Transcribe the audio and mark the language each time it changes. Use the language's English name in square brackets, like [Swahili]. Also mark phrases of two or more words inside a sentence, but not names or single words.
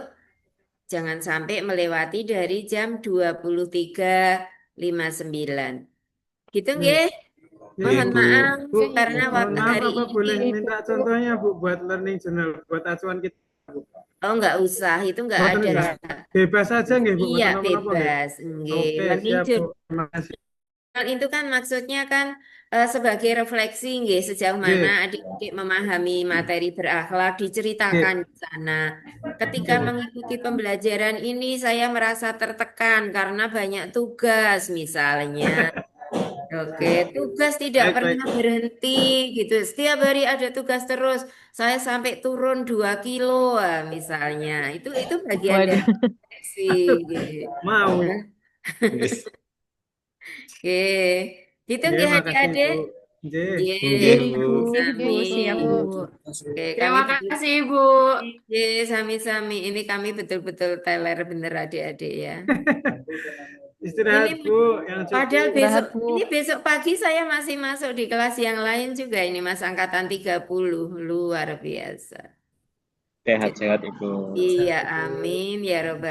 [Indonesian] Jangan sampai melewati dari jam 23.59. Gitu nggih? Mohon Bu. maaf Bu, karena mohon waktu maaf hari apa boleh ini. minta contohnya Bu buat [English] learning journal, [Indonesian] buat acuan kita Bu. Oh, nggak usah, itu nggak Mboten ada. enggak. Bebas aja nggih Bu, Iya, [Javanese] mboten napa-napa nggih. [Indonesian] bebas. Nggih. Oke, Learning siap Bu. journal Terima kasih. itu kan maksudnya kan sebagai refleksi nggih, sejauh Nggih, mana adik-adik memahami materi berakhlak nggih, diceritakan di sana. Ketika nggih. mengikuti pembelajaran ini saya merasa tertekan karena banyak tugas misalnya. Oke, tugas tidak Baik, baik. pernah berhenti gitu. Setiap hari ada tugas terus. Saya sampai turun 2 kilo misalnya. Itu bagian dari Waduh. refleksi gitu. Mau. Yes. Oke. Gitu Nggih, nggih makasih adik-adik. Bu. Nggih. Nggih, Nggih, Nggih, Bu. sami. Bu, siap Bu. Oke, kami Terima betul. kasih Ibu. [Javanese] Nggih, sami-sami. [Indonesian] Ini kami betul-betul teler bener adik-adik ya. Istirahat Ini Bu yang padahal cukup. besok, Istirahat, Bu. ini besok pagi saya masih masuk di kelas yang lain juga. Ini Mas angkatan 30. Luar biasa. Sehat-sehat Ibu. [Arabic] Iya, آمين يا رب